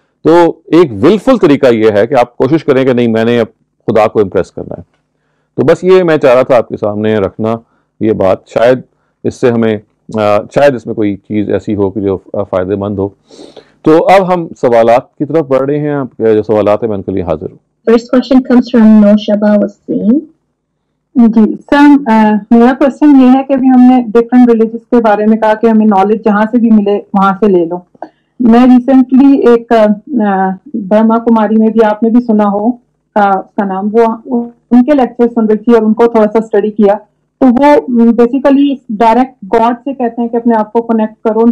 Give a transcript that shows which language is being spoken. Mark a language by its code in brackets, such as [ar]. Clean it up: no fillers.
[ur] تو ایک ولفل طریقہ یہ ہے کہ آپ کوشش کریں کہ نہیں میں نے اب خدا کو امپریس کرنا ہے. تو بس یہ میں چاہ رہا تھا آپ کے سامنے رکھنا یہ بات, شاید اس سے ہمیں شاید اس میں کوئی چیز ایسی ہو کہ جو فائدہ مند ہو. تو اب ہم سوالات کی طرف بڑھ رہے ہیں, آپ جو سوالات ہیں میں ان کے لیے حاضر ہوں. [en] First question comes from Noshaba Wasim. [ur] جی سر, میرا کوشچن یہ ہے کہ ابھی ہم نے ڈفرینٹ ریلیجز کے بارے میں کہا کہ ہمیں نالج جہاں سے بھی ملے وہاں سے لے لو. میں ریسنٹلی ایک برہما کماری میں بھی آپ نے بھی سنا ہو اس کا نام, وہ ان کے لیکچر سن رہی تھی اور ان کو تھوڑا سا اسٹڈی کیا, تو وہ بیسیکلی ڈائریکٹ گاڈ سے کہتے ہیں کہ اپنے آپ کو کنیکٹ کرو.